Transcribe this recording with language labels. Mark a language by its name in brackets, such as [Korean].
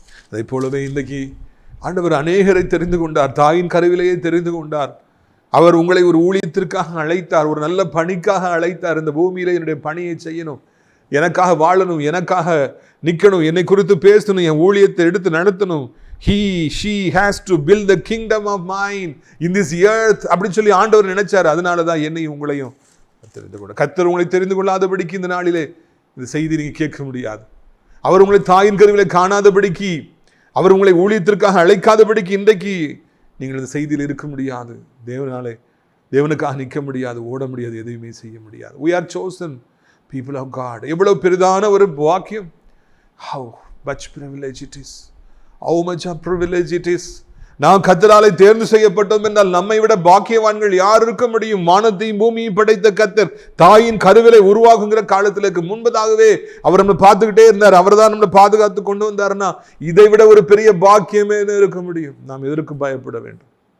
[Tamil] அதை போலவே இன்றைக்கி ஆண்டவர் அநேகரை தெரிந்து கொண்டார். தாயின் கருவிலேயே தெரிந்து கொண்டார். அவர் உங்களை ஒரு ஊழியத்திற்காக அழைத்தார், ஒரு நல்ல பணிக்காக அழைத்தார். இந்த பூமியில் என்னுடைய பணியை செய்யணும், எனக்காக வாழணும், எனக்காக நிற்கணும், என்னை குறித்து பேசணும், என் ஊழியத்தை எடுத்து நடத்தணும். [English] she has to build the kingdom of mine in this earth [Tamil] அப்படின்னு சொல்லி ஆண்டவர் நினைச்சார். அதனால தான் என்னையும் உங்களையும் தெரிந்து கொண்டார். கர்த்தர் உங்களை தெரிந்து கொள்ளாதபடிக்கு இந்த நாளிலே இந்த செய்தி நீங்கள் கேட்க முடியாது. அவர் உங்களை தாயின் கருவிலே காணாதபடிக்கு, அவர் உங்களை ஊழியத்திற்காக அழைக்காதபடிக்கு இன்றைக்கு நீங்கள் இந்த செய்தியில் இருக்க முடியாது. தேவனுக்காக நிற்க முடியாது, ஓட முடியாது, எதையுமே செய்ய முடியாது. [English] we are chosen people of God. [Tamil] எவ்வளவு பெரிதான ஒரு வாக்கியம். [English] how much privilege it is, how much a privilege it is. [Tamil] நாம் கர்த்தராலே தேர்ந்து செய்யப்பட்டோம் என்றால் நம்மை விட பாக்கியவான்கள் யார் இருக்க முடியும்? வானத்தையும் பூமியும் படைத்த கர்த்தர் தாயின் கருவிலை உருவாக்குங்கிற காலத்திற்கு முன்பதாகவே அவர் நம்மளை பார்த்துக்கிட்டே இருந்தார். அவர் தான் நம்மளை பாதுகாத்து கொண்டு வந்தாருன்னா இதை விட ஒரு பெரிய பாக்கியமே இருக்க முடியும். நாம் எதற்கு பயப்பட வேண்டும்?